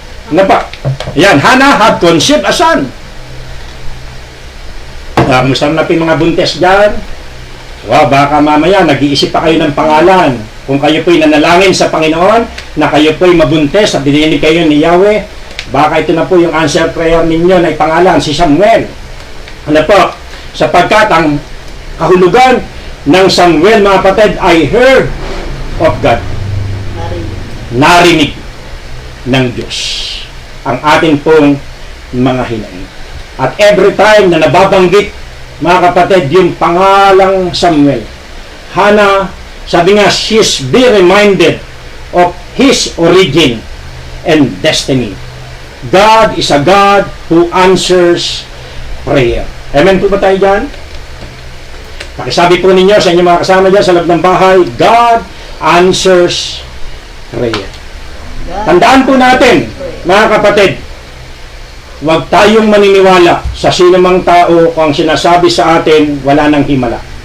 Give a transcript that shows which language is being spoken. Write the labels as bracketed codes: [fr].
[tl] Na pa, yan, [en] Hana had conceived a son. [tl] Kamusta na po yung mga buntis dyan? Wow, baka mamaya nag-iisip pa kayo ng pangalan. Kung kayo po'y nanalangin sa Panginoon, na kayo po'y mabuntis at dininig kayo ni Yahweh, baka ito na po yung [en] answer prayer [tl] ninyo na ipangalan, si Samuel. Ano po? Sapagkat ang kahulugan ng Samuel, mga kapatid, ay [en] heard of God. [tl] Narinig ng Diyos ang ating pong mga hinaing. At [en] every time [tl] na nababanggit, mga kapatid, yung pangalang Samuel, Hana, sabi nga, [en] she's be reminded of his origin and destiny. God is a God who answers prayer. [tl] Amen po ba tayo dyan? Pakisabi po ninyo sa inyong mga kasama dyan sa loob ng bahay, [en] God answers prayer. [tl] Tandaan po natin, mga kapatid, huwag tayong maniniwala sa sinumang tao kung ang sinasabi sa atin, wala nang himala.